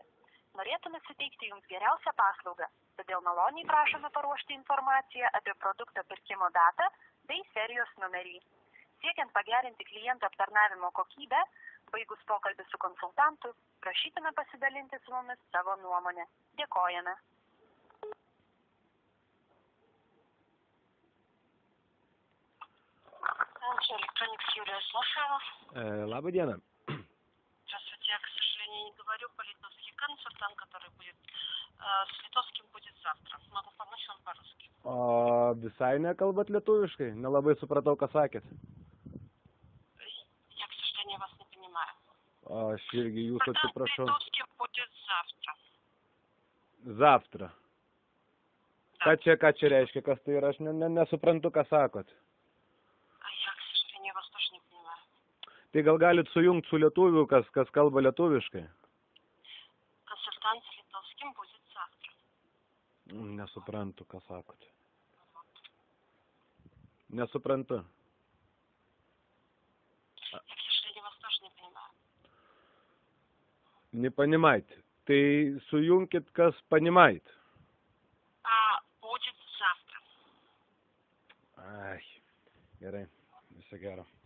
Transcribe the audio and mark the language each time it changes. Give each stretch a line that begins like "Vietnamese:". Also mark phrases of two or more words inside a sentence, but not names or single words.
Lithuanian: Norėtume suteikti jums geriausią paslaugą, todėl maloniai prašome paruošti informaciją apie produkto pirkimo datą bei serijos numerį. Siekiant pagerinti klientų aptarnavimo kokybę, baigus pokalbį su konsultantu, prašytume pasidalinti su mumis savo nuomonę. Dėkojame.
Russian: LG Electronics, Юлия, слушаю.
Lithuanian: Laba diena.
Russian: Здравствуйте, я, к сожалению, не говорю по литовски. Консультант, который будет с литовским, будет завтра. Могу помочь вам по-русски.
Lithuanian: Visai nekalbat lietuviškai? Nelabai supratau, ką sakėt.
Russian: Я, к сожалению, вас не понимаю.
Lithuanian: Aš irgi jūsų atsiprašau.
Russian: Литовский будет завтра. Завтра.
Lithuanian: Ką čia reiškia, kas tai yra? Aš nesuprantu, ką sakot.
Russian: Я, к сожалению, вас тоже не понимаю.
Lithuanian: Tai gal galit sujungti su lietuviu, kas kalba lietuviškai?
Russian: Консультант с литовским будет завтра.
Lithuanian: Nesuprantu, ką sakot. Nesuprantu.
Russian: Я, к сожалению, вас тоже не понимаю. Не понимаете.
Lithuanian: Tai sujunkit, kas понимает.
Russian: Будет завтра.
Lithuanian: Ai, gerai. Viso gero.